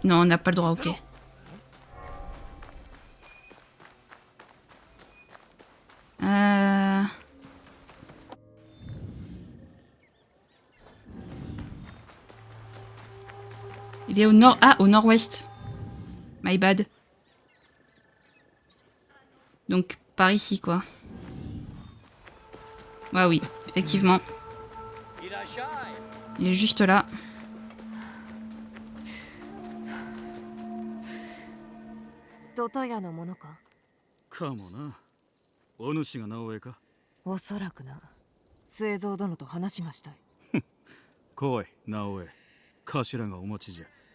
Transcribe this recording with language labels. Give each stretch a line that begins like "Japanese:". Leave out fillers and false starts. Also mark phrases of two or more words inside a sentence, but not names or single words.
French: Non, on n'a pas le droit, ok. Il est au nord... Ah, au nord-ouest.
English: My bad.
French: Donc, par ici, quoi. Ouais, oui, effectivement. Il est juste là.
Japanese: かもな。お主が直江か。おそらくな。末蔵殿と話しましたい。来い、直江。頭がお待ちじゃ。